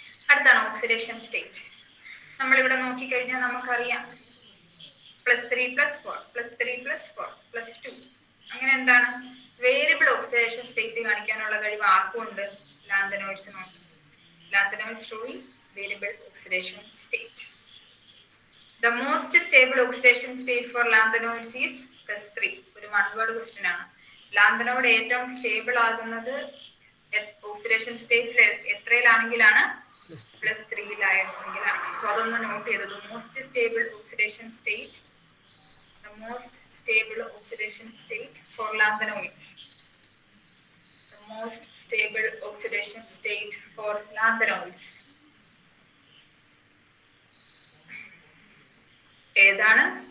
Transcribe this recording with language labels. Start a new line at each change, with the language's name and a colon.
Malayalam: അടുത്താണ് oxidation state. നമ്മളിവിടെ നോക്കിക്കഴിഞ്ഞാൽ നമുക്കറിയാം +3+4 +3+4 +2 അങ്ങനെ എന്താണ് വേരിയബിൾ ഓക്സിഡേഷൻ സ്റ്റേറ്റ് കാണിക്കാനുള്ള കഴിവ് ആർക്കും ഉണ്ട്? ലാന്തനോയിഡ്സിനുണ്ട്.
English: Lanthanoids showing variable oxidation state. The most stable oxidation state for lanthanoids is +3. ഒരു one word question ആണ്.
Malayalam: ലാന്തനോയിഡ് ഏറ്റവും സ്റ്റേബിൾ ആകുന്നത് ഓക്സിഡേഷൻ സ്റ്റേറ്റിൽ എത്രയിലാണെങ്കിലാണ്? +3 സോ അതൊന്ന് നോട്ട് ചെയ്തത്.
English: Most stable oxidation state. The most stable oxidation state for lanthanoids. The most stable oxidation state for lanthanoids.
Malayalam: ഏതാണ്?